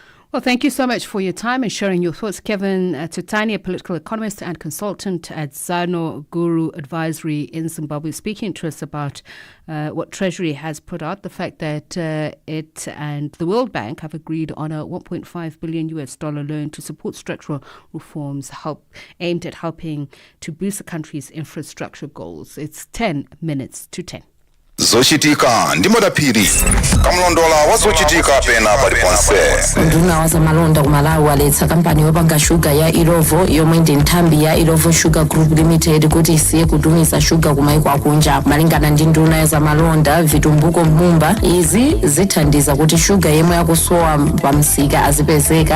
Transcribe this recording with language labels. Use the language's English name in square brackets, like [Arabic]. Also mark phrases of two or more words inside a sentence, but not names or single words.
[English] Well, thank you so much for your time and sharing your thoughts. Kevin Tutani, a political economist and consultant at ZANU Guru Advisory in Zimbabwe, speaking to us about what Treasury has put out, the fact that it and the World Bank have agreed on a $1.5 billion loan to support structural reforms aimed at helping to boost the country's infrastructure goals. It's 10 minutes to 10. [Nyanja] Zochitika ndimo daphiri kamlondola wazochitika pena paliponse. Nduna wazamalonda kumalawi waletsa kampani yopanga shuga ya Irovo yomwe ndi nthambi ya Irovo Sugar Group Limited kuti isiye kutumiza shuga kumaiko akunja. Malingana ndi nduna ya zamalonda Vitumbuko Mumba, izi zithandiza kuti shuga yemwe yakusowa pamsika azipezeka.